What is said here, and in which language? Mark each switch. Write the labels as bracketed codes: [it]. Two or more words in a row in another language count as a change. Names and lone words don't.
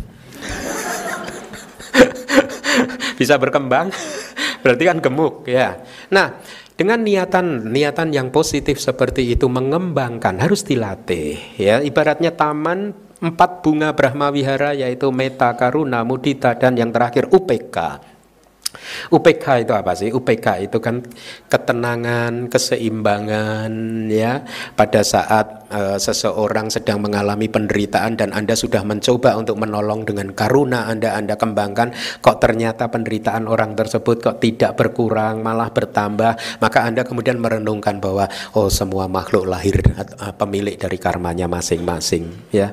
[id] Bisa berkembang, berarti kan gemuk, ya. Nah, dengan niatan yang positif seperti itu mengembangkan, harus dilatih, ya. Ibaratnya taman 4 bunga Brahma Wihara, yaitu [pi] metta, karuna, mudita, [id] dan yang terakhir UPK. UPK itu apa sih? UPK itu kan ketenangan, keseimbangan, ya. Pada saat seseorang sedang mengalami penderitaan dan Anda sudah mencoba untuk menolong dengan karuna Anda kembangkan, kok ternyata penderitaan orang tersebut kok tidak berkurang, malah bertambah, maka Anda kemudian merenungkan bahwa semua makhluk lahir pemilik dari karmanya masing-masing, ya.